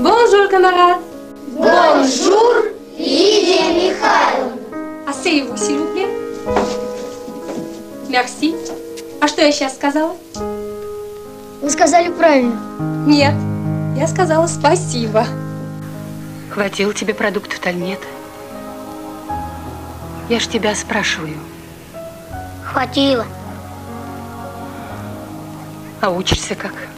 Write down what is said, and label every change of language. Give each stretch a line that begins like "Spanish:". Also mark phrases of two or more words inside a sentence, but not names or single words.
French: Bonjour, camarade. Bonjour, Лидия Михайловна. Asseyez-vous, s'il vous plaît. Merci.
Russian: А что я сейчас сказала? Вы сказали правильно. Нет, я сказала спасибо. Хватило тебе продуктов-то или нет? Я ж тебя спрашиваю. Хватило. А учишься как?